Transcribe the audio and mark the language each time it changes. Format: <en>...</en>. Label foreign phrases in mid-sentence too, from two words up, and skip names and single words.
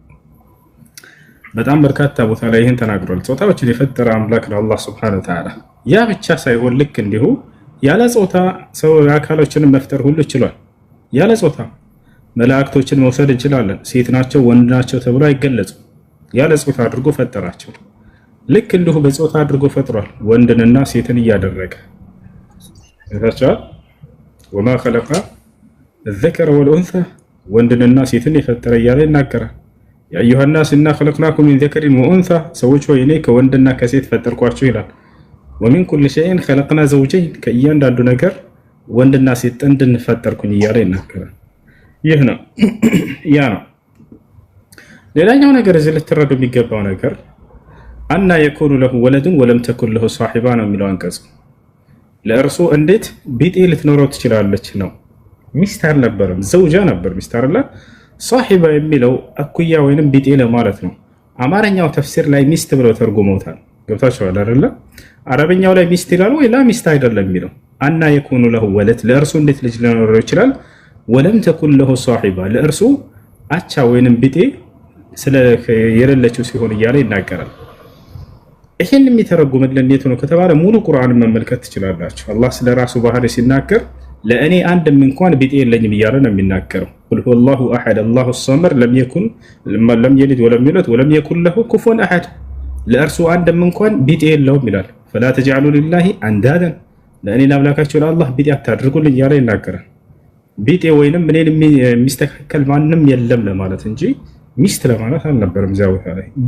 <am>በጣም በርካታ ቦታ ላይ ይሄን ተናግሯል። ጾታዎችን የፈጠረ አምላክ ነው አላህ</am> <ar>سبحانه وتعالى።</ar> <am>ያ ብቻ ሳይሆን ልክ እንዲሁ ያለ ጾታ ሰው አካሎችን መፍጠር ሁሉ ይችላል። ያለ ጾታ መላእክቶችን መውሰድ እንችላለን። ሴት ናቸው ወንድ ናቸው ተብሎ አይገለጹም። ያለ ጾታ አድርጎ ፈጠራቸው። ልክ እንዲሁ በጾታ አድርጎ ፈጥሯል ወንድንና ሴትን እያደረገ እዛቻ</am> <ar>وما خلق الذكر والانثى</ar> <am>ወንድንና ሴትን የፈጠረ እያለ ይናገራል።</am> <ar>يا أيها الناس إنا خلقناكم من ذكر وأنثى</ar> <am>ሰዎች ሆይ እኔ ከወንድና ከሴት ፈጠርኳችሁ ይላል።</am> <ar>ومن كل شيء خلقنا زوجين</ar> <am>ከእያንዳንዱ ነገር ወንድና ሴት ጥንድን ፈጠርኩኝ እያለ ይናገራል። ይህ ነው ያ ነው። ሌላኛው ነገር እዚህ ልትረዱ የሚገባው ነገር</am> <ar>أنى يكون له ولد ولم تكن له صاحبة</ar> <am>ነው የሚለው አንቀጽ። ለእርሱ እንዴት ቢጤ ልትኖረው ትችላለች ነው። ሚስት አልነበረም ዘውጃ ነበር ሚስት አይደለ። صاحبة የሚለው አኩያ ወይንም ቢጤ ለማለት ነው። አማርኛው ተፍሲር ላይ ሚስት ብለው ተርጉመውታል። ገብታችኋል አይደለ? አረበኛው ላይ ሚስት ይላል ወይ ላ ሚስት አይደለም የሚለው</am> <ar>أنى يكون له ولد</ar> <am>ለእርሱ እንዴት ልጅ ሊኖረው ይችላል?</am> <ar>ولم تكن له صاحبة</ar> <am>ለእርሱ አቻ ወይንም ቢጤ ስለ የሌለችው ሲሆን እያለ ይናገራል። ይሄን የሚተረጉምልን እንዴት ነው ከተባለ ሙሉ ቁርአንን መመልከት ትችላላችሁ። አላህ ስለ ራሱ ባህሪ ሲናገር ለእኔ አንድም እንኳን ቢጤ የለኝም እያለ ነው የሚናገረው።</am> <ar>قل هو الله أحد الله الصمد لم يلد ولم يولد ولم يكن له كفوا أحد</ar> <am>ለእርሱ አንድም እንኳን ቢጤ የለውም ይላል።</am> <ar>فلا تجعلوا لله أندادا</ar> <am>ለእኔ ለአምላካችሁ ለአላህ ቢጤ አታድርጉልኝ እያለ ይናገራል። ቢጤ ወይንም እኔን የሚስተካከል ማንም የለም ለማለት እንጂ ሚስት ለማለት አልነበረም እዚያ ቦታ ላይ።</am>